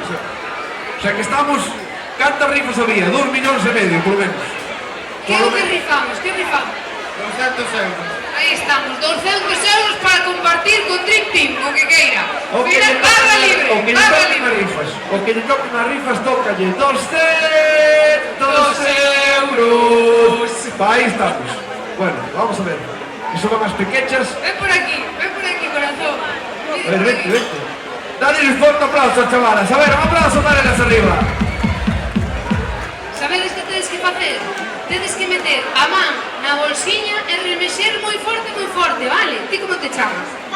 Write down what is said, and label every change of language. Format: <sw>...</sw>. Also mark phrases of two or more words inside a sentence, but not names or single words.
<es>O sea</es> <gl>que estamos, cantas rifas había?</gl> <es>2,5 millones, por lo menos. Que rifamos? 200 euros.</es> <gl>Aí estamos, 200 euros para compartir con Dream Team, o que queira. O que lle toquen as rifas. O que lle toquen as rifas, tócalle 200 euros.</gl> <es>Ahí estamos. Bueno, vamos a ver. Que son más pequeñas. Ven por aquí, corazón. A ver, vente. Dale un fuerte aplauso, chavalas.</es> <gl>A ver, un aplauso para elas arriba. Sabedes que tedes que facer? Tedes que meter a man na bolsiña e remexer moi forte, vale? Ti como te chamas?</gl>